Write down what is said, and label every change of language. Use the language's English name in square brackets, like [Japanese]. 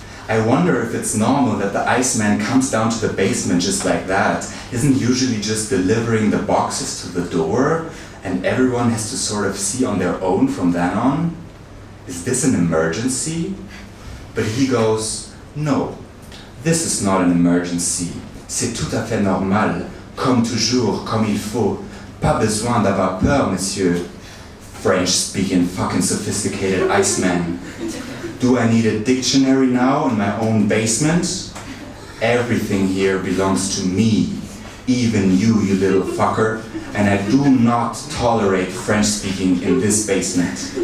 [English] I wonder if it's normal that the Iceman comes down to the basement just like that, isn't usually just delivering the boxes to the door, and everyone has to sort of see on their own from then on? Is this an emergency? But he goes, no, this is not an emergency. [French] C'est tout à fait normal, comme toujours, comme il faut. Pas besoin d'avoir peur, monsieur. [English] French-speaking fucking sophisticated Iceman. Do I need a dictionary now in my own basement? Everything here belongs to me, even you little fucker, and I do not tolerate French speaking in this basement.